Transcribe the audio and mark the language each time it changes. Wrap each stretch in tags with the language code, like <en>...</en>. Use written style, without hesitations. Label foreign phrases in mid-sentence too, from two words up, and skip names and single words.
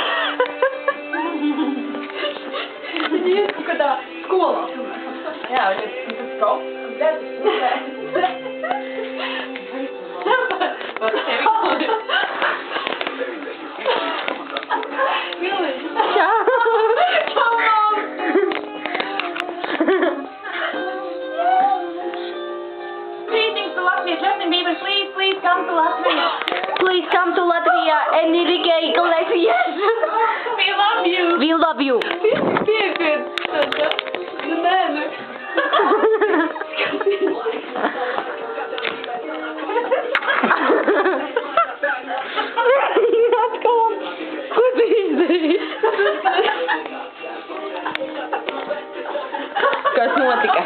<lv>Viņa iet kaut kādā skolā. Jā, viņa tas kaut Čau! Čau, mām!</lv> <en>Greetings to Latvia. Justin Bieber, please come to Latvia. Please come to Latvia, Enrique Iglesias. We love you. We love you.</en> <lv>Piepiet. Nu, nē, nu. Atkal. Ko tu izdarīji? Kas notika?</lv>